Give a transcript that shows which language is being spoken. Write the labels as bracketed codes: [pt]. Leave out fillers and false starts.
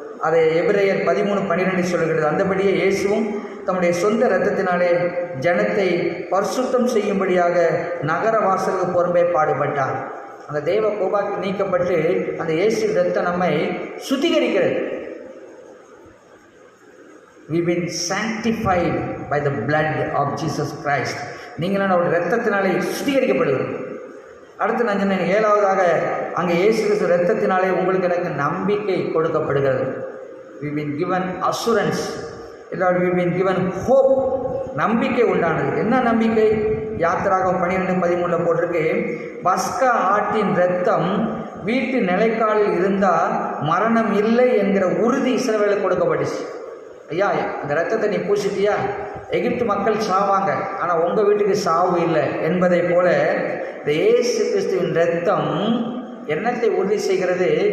[ta] அதை எபிரேயர் 13:12 சொல்கிறது. அந்தபடியே இயேசுவும் தம்முடைய சொந்த இரத்தத்தினாலே ஜனத்தை பரிசுத்தம் செய்யும்படியாக நகர வாசலுக்கு பொறுப்பே பாடுபட்டார். அந்த தெய்வ கோபாக்கு நீக்கப்பட்டு அந்த இயேசு இரத்தம் நம்மை சுத்திகரிக்கிறது. [en] We've been sanctified by the blood of Jesus Christ. [ta] நீங்கள் அவருடைய இரத்தத்தினாலே சுத்திகரிக்கப்படுகிறோம். அடுத்து நான் சொன்னேன், 7வதாக அங்கே இயேசு கிறிஸ்து இரத்தத்தினாலே உங்களுக்கு எனக்கு நம்பிக்கை கொடுக்கப்படுகிறது. [en] We've been given assurance, we've been given hope. [ta] நம்பிக்கை உண்டானது. என்ன நம்பிக்கை? யாத்திராகம் 12:13 போட்டிருக்கு. பஸ்கா ஆட்டின் இரத்தம் வீட்டு நிலைக்காலில் இருந்தால் மரணம் இல்லை என்கிற உறுதி இஸ்ரவேலுக்கு கொடுக்கப்பட்டுச்சு. ஐயா, அந்த ரத்தத்தை நீ பூசிட்டியா, எகிப்து மக்கள் சாவாங்க, ஆனால் உங்கள் வீட்டுக்கு சாவு இல்லை என்பதை போல இந்த இயேசு கிறிஸ்துவின் இரத்தம் என்னத்தை உறுதி செய்கிறது?